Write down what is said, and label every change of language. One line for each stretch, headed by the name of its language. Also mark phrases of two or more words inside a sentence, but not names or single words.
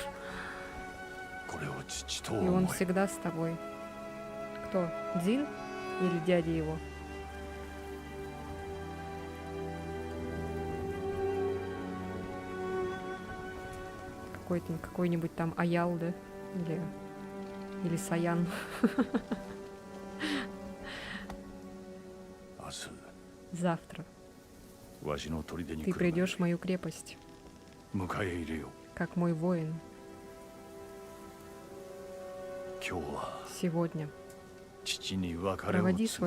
Russian: И он всегда с тобой. Кто? Дзин? Или дядя его. Какой-нибудь там Аял, да? Или Саян.
Japanese: 明日
Russian: Завтра
Japanese: わしの砦に
Russian: ты
Japanese: 来る
Russian: придешь в мою крепость,
Japanese: 迎え入れよう
Russian: как мой воин.
Japanese: 今日は
Russian: Сегодня
Japanese: 父に別れを
Russian: проводи
Japanese: 告げ